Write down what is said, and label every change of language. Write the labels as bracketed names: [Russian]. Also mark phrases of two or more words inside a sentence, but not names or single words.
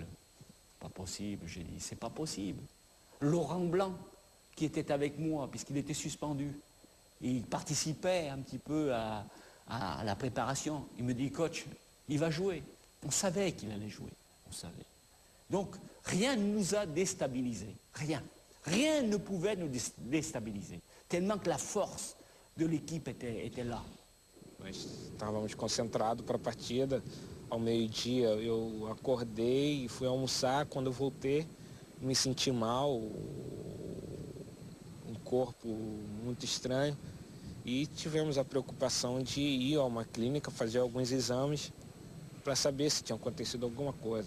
[French] Pas possible, j'ai dit, c'est pas possible. Laurent Blanc, qui était avec moi, puisqu'il était suspendu, il participait un petit peu à la préparation. Il me dit, coach, il va jouer. On savait qu'il allait jouer, on savait. Donc, rien ne nous a déstabilisés, rien. Rien ne pouvait nous déstabiliser, tellement que la force de l'équipe était là. [Portuguese] Nós estávamos concentrados para a partida. Ao meio-dia eu acordei e fui almoçar. Quando eu voltei, me senti mal, um corpo muito estranho. E tivemos a preocupação de ir a uma clínica, fazer alguns exames para saber se tinha acontecido alguma coisa.